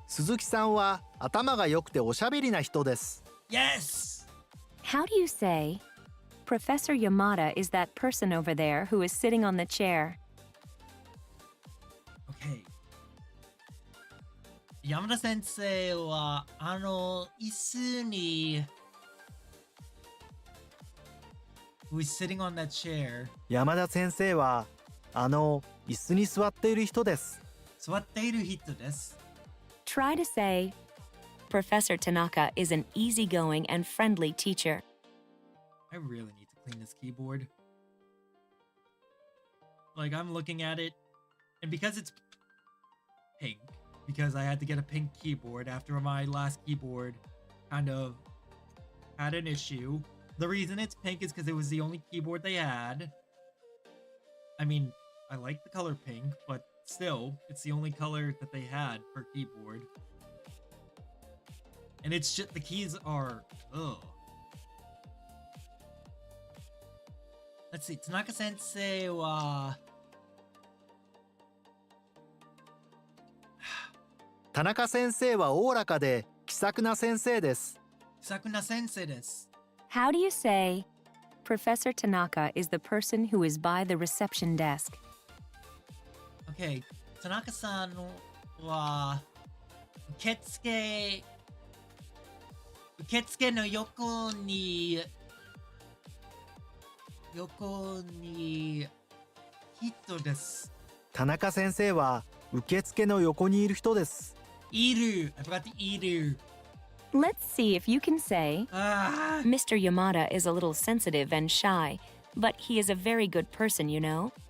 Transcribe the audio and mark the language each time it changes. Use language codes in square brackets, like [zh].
[ja] 鈴木さんは頭が良くておしゃべりな人です。 [en] Yes! How do you say, Professor Yamada is that person over there who is sitting on the chair? Okay. [ja] 山田先生は椅子に [en] who is sitting on that chair. [ja] 山田先生は椅子に座っている人です。座っている人です。 [en] Try to say, Professor Tanaka is an easygoing and friendly teacher. I really need to clean this keyboard. Like, I'm looking at it, and because it's pink, because I had to get a pink keyboard after my last keyboard kind of had an issue. The reason it's pink is because it was the only keyboard they had. I mean, I like the color pink, but still, it's the only color that they had for keyboard. And it's just, the keys are, ugh. Let's see, Tanaka sensei wa... [ja] 田中先生はおおらかで気さくな先生です。気さくな先生です。 [en] How do you say, Professor Tanaka is the person who is by the reception desk? [ja] Okay, 田中さんは受付の横に人です。田中先生は受付の横にいる人です。いる。 [en] I forgot to いる。 Let's see if you can say, Mr. Yamada is a little sensitive and shy, but he is a very good person, you know?